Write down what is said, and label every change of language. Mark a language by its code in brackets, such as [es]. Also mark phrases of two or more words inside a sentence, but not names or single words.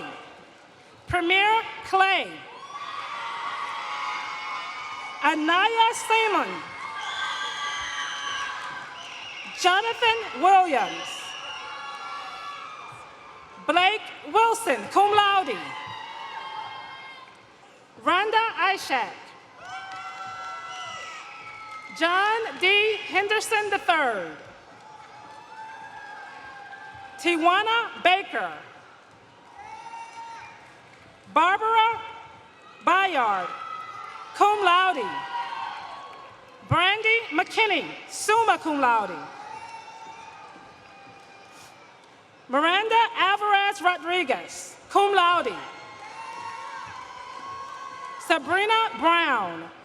[en] Premier Clay. Anaya Simon. Jonathan Williams. Blake Wilson, [la] cum laude. [en] Rhonda Ishak. John D. Henderson III. Tiwana Baker. Barbara Bayard, [la] cum laude. [en] Brandy McKinney, [la] summa cum laude. [en] Miranda Alvarez Rodriguez. [la] cum laude. Sabrina Brown.